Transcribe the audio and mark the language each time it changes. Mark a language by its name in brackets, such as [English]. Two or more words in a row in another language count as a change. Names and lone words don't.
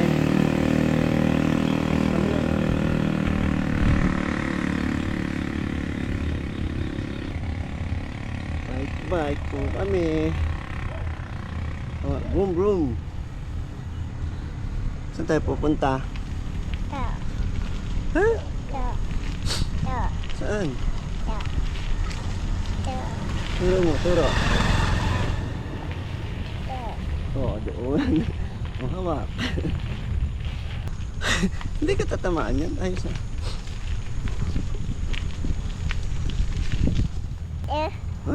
[Filipino] Bike po kami. Boom boom. Saan tayo pupunta? [English] Yeah. [Filipino] Ha? [English] Yeah. Yeah. [Filipino] Saan? [English] Yeah. Yeah. [Filipino] Turo mo, turo. [English] Yeah. [Filipino] Oo, doon. Mahawak. Hindi ka tatamaan yan. Ayos na. [English] Yeah. [Filipino] Ha?